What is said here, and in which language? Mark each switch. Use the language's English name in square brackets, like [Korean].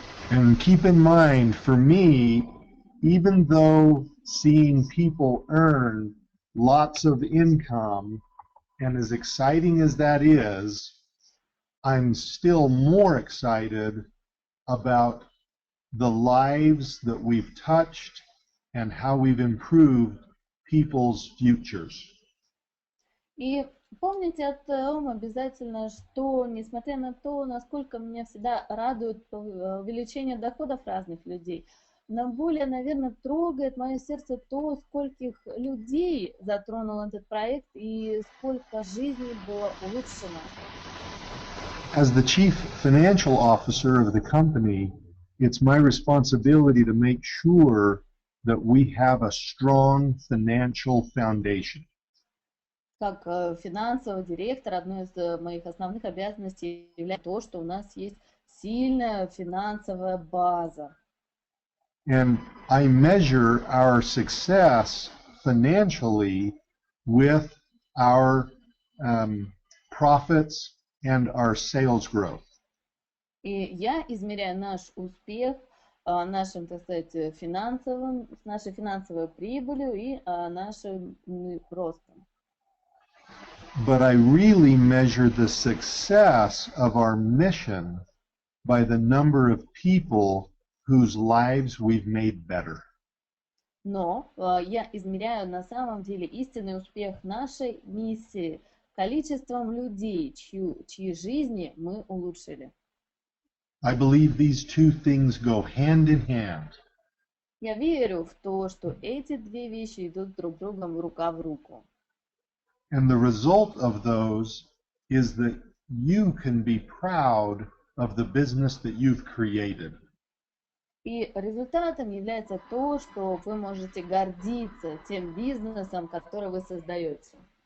[English] And keep in mind, for me, even though seeing people earn lots of income, and as exciting as that is, I'm still more excited about the lives that we've touched and how we've improved people's futures. [Russian] И помните о том обязательно, что несмотря на то, насколько меня всегда радует увеличение доходов разных людей, но более, наверное, трогает мое сердце то, скольких людей затронул этот проект и сколько жизней было улучшено. [English] As the chief financial officer of the company, it's my responsibility to make sure that we have a strong financial foundation. [Russian] Как финансовый директор, одной из моих основных обязанностей является то, что у нас есть сильная финансовая база. [English] And I measure our success financially with our profits and our sales growth. [Russian] И я измеряю наш успех нашим, так сказать, нашей финансовой прибылью и нашим ростом. [English] But I really measure the success of our mission by the number of people whose lives we've made better. [Russian] Но я измеряю на самом деле истинный успех нашей миссии количеством людей, чьи жизни мы улучшили. [English] I believe these two things go hand in hand. [Russian] Я верю в то, что эти две вещи идут друг с другом рука в руку. [English] And the result of those is that you can be proud of the business that you've created. [Russian] И результатом является то, что вы можете гордиться тем бизнесом, который вы создаете.